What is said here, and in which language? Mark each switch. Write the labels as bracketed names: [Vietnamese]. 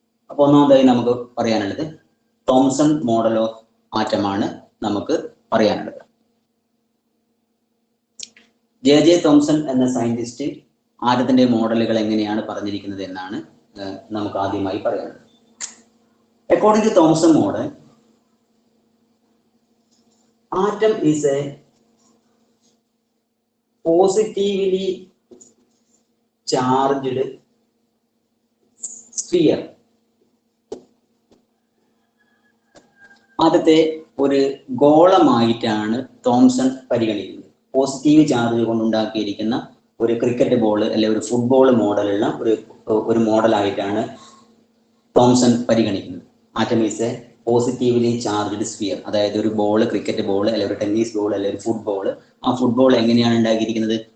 [Malayalam] അപ്പൊ ഒന്നാമതായി നമുക്ക് പറയാനുള്ളത് തോംസൺ മോഡൽ ഓഫ് ആറ്റമാണ് നമുക്ക് പറയാനുള്ളത്. ജെ തോംസൺ എന്ന സയന്റിസ്റ്റ് ആറ്റത്തിന്റെ മോഡലുകൾ എങ്ങനെയാണ് പറഞ്ഞിരിക്കുന്നത് എന്നാണ് നമുക്ക് ആദ്യമായി പറയാനുള്ളത്. [English] According to Thomson model, atom is a positively charged sphere. [Malayalam] ആദ്യത്തെ ഒരു ഗോളമായിട്ടാണ് തോംസൺ പരിഗണിക്കുന്നത്. പോസിറ്റീവ് ചാർജ് കൊണ്ടുണ്ടാക്കിയിരിക്കുന്ന ഒരു ക്രിക്കറ്റ് ബോൾ അല്ലെങ്കിൽ ഒരു ഫുട്ബോൾ മോഡലുള്ള ഒരു മോഡലായിട്ടാണ് തോംസൺ പരിഗണിക്കുന്നത്. [English] Atom is a positively charged sphere. [Malayalam] അതായത് ഒരു ബോൾ, ക്രിക്കറ്റ് ബോൾ അല്ലെങ്കിൽ ഒരു ടെന്നീസ് ബോൾ അല്ലെങ്കിൽ ഒരു ഫുട്ബോൾ, ആ ഫുട്ബോൾ എങ്ങനെയാണ് ഉണ്ടാക്കിയിരിക്കുന്നത്?